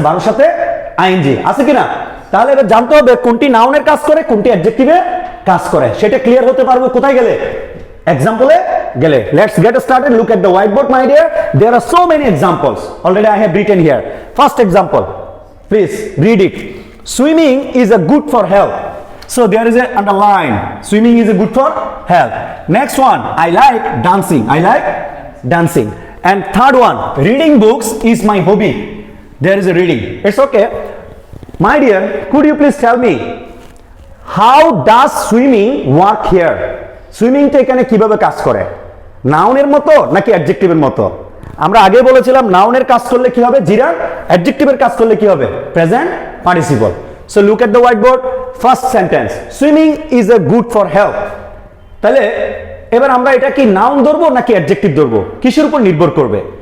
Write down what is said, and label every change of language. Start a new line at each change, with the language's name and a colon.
Bangla: ভার্বের সাথে আইএনজি আছে কিনা? তাহলে এবার জানতে হবে কোনটি নাউনের কাজ করে, কোনটি অ্যাডজেক্টিভের কাজ করে। সেটা ক্লিয়ার হতে পারবো কোথায় গেলে? এক্সাম্পলে গেলে।
English: Let's get started. Look at the white board my dear. There are so many examples already I have written here. First example, please read it. Swimming is a good for health. So there is a underline. Swimming is a good for health. Next one, I like dancing. I like dancing. And third one, reading books is my hobby. There is a reading. It's okay. My dear, could you please tell me how does swimming work here?
Bangla: Swimming টা এখানে কিভাবে কাজ করে? নাউনের মতো নাকি অ্যাডজেক্টিভের মতো? আমরা আগে বলেছিলাম নাউনের কাজ করলে কি হবে? জিরান। অ্যাডজেক্টিভের কাজ করলে কি হবে? Present participle.
English: So look at the white board.
Bangla: First sentence,
English: Swimming is a good for health.
Bangla: তাহলে এবার আমরা এটা কি নাউন ধরবো নাকি অ্যাডজেক্টিভ ধরবো? কিসের উপর নির্ভর করবে?